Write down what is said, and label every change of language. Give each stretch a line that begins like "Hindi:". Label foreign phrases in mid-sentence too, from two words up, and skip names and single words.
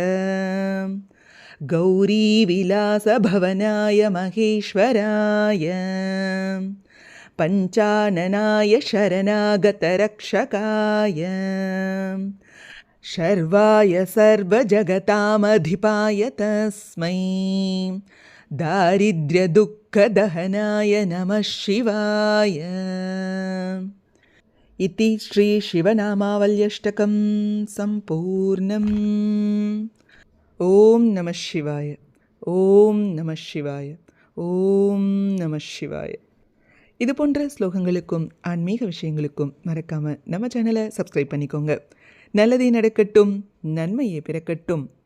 Sanskrit: गौरी विलास भवनाय महेश्वराय पञ्चाननाय शरणागत रक्षकाय शर्वाय सर्वजगतामधिपाय तस्मै दारिद्र्य दुःख दहनाय नमः शिवाय. इति श्री शिवनामावल्यष्टकं सम्पूर्णम्. ॐ नमः शिवाय, ॐ नमः शिवाय, ॐ नमः शिवाय.
Tamil: இது போன்ற ஸ்லோகங்களுக்கும் ஆன்மீக விஷயங்களுக்கும் மறக்காமல் நம்ம சேனலை சப்ஸ்கிரைப் பண்ணிக்கோங்க. நல்லதே நடக்கட்டும், நன்மையே பிறக்கட்டும்.